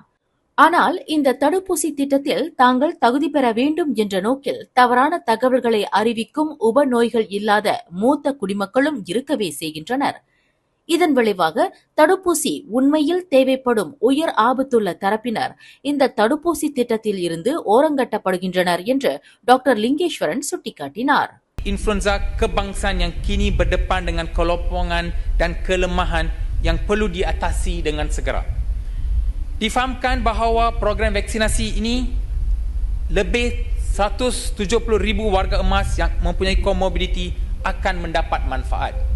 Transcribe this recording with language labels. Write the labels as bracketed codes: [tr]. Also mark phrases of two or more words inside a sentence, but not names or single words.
[ta] ஆனால் இந்த தடுப்பூசி திட்டத்தில் தாங்கள் தகுதி பெற வேண்டும் என்ற நோக்கில் தவறான தகவல்களை அறிவிக்கும் உபநோய்கள் இல்லாத மூத்த குடிமக்களும் இருக்கவே செய்கின்றனர். இதன் விளைவாக தடுப்பூசி உண்மையில் தேவைப்படும் உயர் ஆபத்துள்ள தரப்பினர் இந்த தடுப்பூசி திட்டத்தில் இருந்து ஓரங்கட்டப்படுகின்றனர் என்று டாக்டர் லிங்கேஸ்வரன் சுட்டிக்காட்டினார். [ms] Influenza kebangsaan yang kini berdepan dengan kelompokan dan kelemahan yang perlu diatasi dengan segera. Difahamkan bahawa program vaksinasi ini lebih 170,000 warga emas yang mempunyai komorbiditi akan mendapat manfaat.